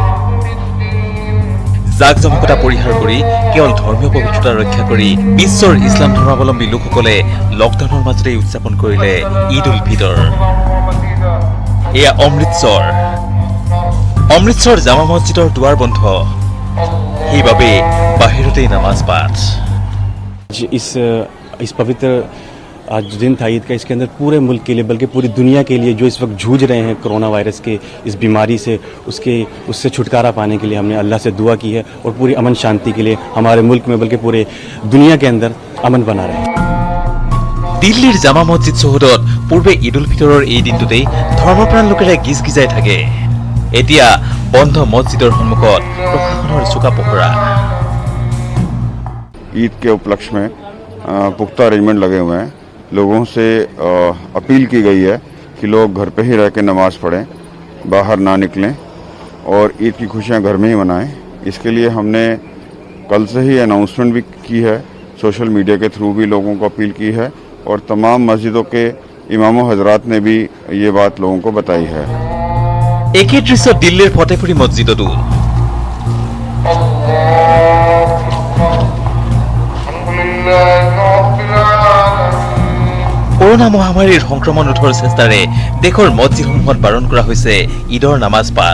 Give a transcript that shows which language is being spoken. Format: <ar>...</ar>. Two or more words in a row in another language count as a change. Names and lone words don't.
<as>জাকজমকতা পৰিহাৰ কৰি কেৱল ধৰ্মীয় পবিত্ৰতা ৰক্ষা কৰি বিশ্বৰ ইছলাম ধৰ্মাৱলম্বী লোকসকলে লকডাউনৰ মাজতেই উদযাপন কৰিলে ঈদ উল ফিতৰ। এয়া অমৃতসৰ জামা মছজিদৰ দুৱাৰ বন্ধ, সেইবাবে বাহিৰতেই নামাজ পাঠ।</as> <hi>इस पवित्र आज जो दिन था ईद का, इसके अंदर पूरे मुल्क के लिए बल्कि पूरी दुनिया के लिए जो इस वक्त जूझ रहे हैं कोरोना वायरस के इस बीमारी से, उससे छुटकारा पाने के लिए हमने अल्लाह से दुआ की है और पूरी अमन शांति के लिए हमारे मुल्क में बल्कि पूरे दुनिया के अंदर अमन बना रहे।</hi> <as>দিল্লীৰ জামা মছজিদ চৌহদত পূৰ্বে ঈদ উল ফিতৰৰ এই দিনটোতেই ধৰ্মপ্ৰাণ লোকেৰে গিজ গিজাই থাকে। এতিয়া বন্ধ মছজিদৰ সন্মুখত প্ৰশাসনৰ চোকা পহৰা।</as> <hi>ईद के उपलक्ष्य में पुख्ता अरेंजमेंट लगे हुए हैं। लोगों से अपील की गई है कि लोग घर पे ही रह के नमाज़ पढ़ें, बाहर ना निकलें और ईद की खुशियां घर में ही मनाएं। इसके लिए हमने कल से ही अनाउंसमेंट भी की है, सोशल मीडिया के थ्रू भी लोगों को अपील की है और तमाम मस्जिदों के इमामों हजरात ने भी ये बात लोगों को बताई है।</hi> <as>একে দৃশ্য দিল্লীৰ ফতেপুৰী মছজিদতো। কৰোনা মহামাৰীৰ সংক্ৰমণ ৰোধৰ চেষ্টাৰে দেশৰ মছজিদসমূহত বাৰণ কৰা হৈছে ঈদৰ নামাজ পাঠ।</as>